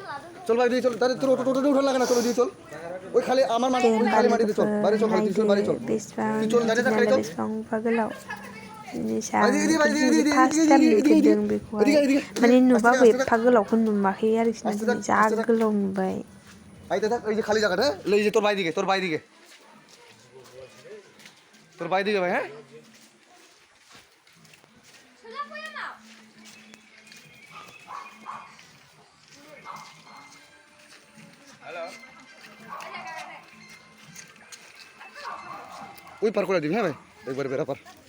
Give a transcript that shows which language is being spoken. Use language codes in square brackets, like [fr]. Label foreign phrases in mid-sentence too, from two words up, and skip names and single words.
[brx] दे होमबा लोगोफोर नायदो बेसेबां दिनालाय बेसेबां एफा गोलाव जिनिसा दिनै [en] first time [brx] नुफेरदों बेखौहाय माने नुबाबो एफा गोलावखौ नुवाखै आरोखि ना दिनै जा गोलाव नुबाय [bn] তোর বাই দিকে ভাই হ্যাঁ হ্যালো ওই পার করে দিবি হ্যাঁ ভাই একবার বেরা পার